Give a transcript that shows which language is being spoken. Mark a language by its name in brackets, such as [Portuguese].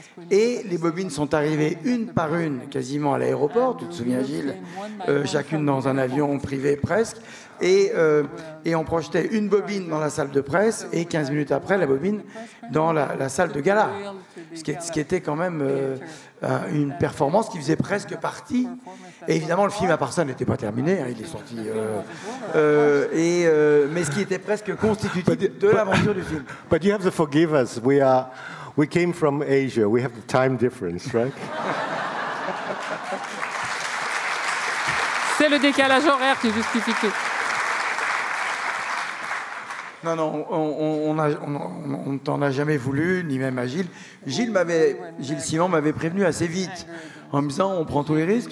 [French] Et les bobines sont arrivées une par une, quasiment à l'aéroport, tu te souviens Gilles, chacune dans un avion privé presque, et on projetait une bobine dans la salle de presse et 15 minutes après la bobine dans la salle de gala, ce qui était quand même une performance qui faisait presque partie. Et évidemment le film à part ça n'était pas terminé, hein, il est sorti, mais ce qui était presque constitutif de l'aventure du film. [English] But you have to forgive us, we came from Asia. We have the time difference, right? [French] C'est le décalage horaire qui justifie tout. Non, on ne t'en a jamais voulu, ni même à Gilles. Gilles Simon m'avait prévenu assez vite, en me disant on prend tous les risques.